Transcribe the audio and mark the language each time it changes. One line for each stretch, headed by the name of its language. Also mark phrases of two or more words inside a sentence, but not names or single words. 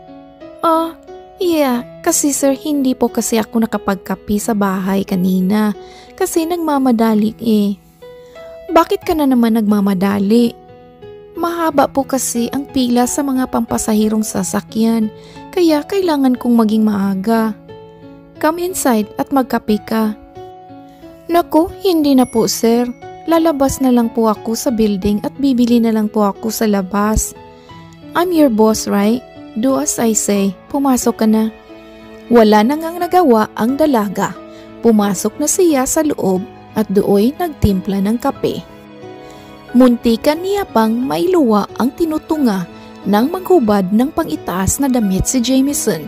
Filipino: Yeah, kasi sir hindi po kasi ako nakapagkape sa bahay kanina kasi nagmamadali eh. Bakit ka na naman nagmamadali? Mahaba po kasi ang pila sa mga pampasahirong sasakyan, kaya kailangan kong maging maaga.
English: Come inside
Filipino: at magkape ka. Naku, hindi na po sir. Lalabas na lang po ako sa building at bibili na lang po ako sa labas.
English: I'm your boss, right? Do as I say.
Filipino: Pumasok ka na. Wala na ngang nagawa ang dalaga. Pumasok na siya sa loob at dooy nagtimpla ng kape. Muntikan niya pang mailuwa ang tinutunga nang maghubad ng pangitaas na damit si Jamieson.